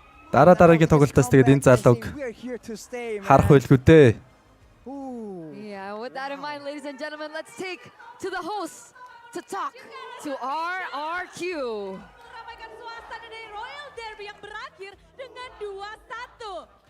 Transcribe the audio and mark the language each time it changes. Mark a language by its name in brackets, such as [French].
[Mongolian] Дараагийн тоглолтоос тэгээд энэ залууг харах байлгүй дээ. [English] Yeah, with that in mind, ladies and gentlemen, let's take to the host to talk to RRQ. [Indonesian] Meramaikan suasana dari Royal Derby yang berakhir dengan 2-1.